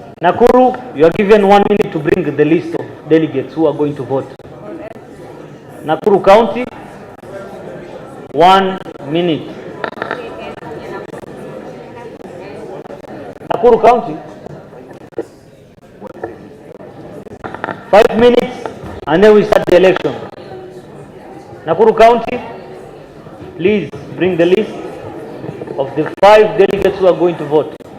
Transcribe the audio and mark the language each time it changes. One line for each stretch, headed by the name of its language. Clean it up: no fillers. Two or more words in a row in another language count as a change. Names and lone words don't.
English: Nakuru, you are given 1 minute to bring the list of delegates who are going to vote. Nakuru County, 1 minute. Nakuru County, 5 minutes, and then we start the election. Nakuru County, please bring the list of the 5 delegates who are going to vote.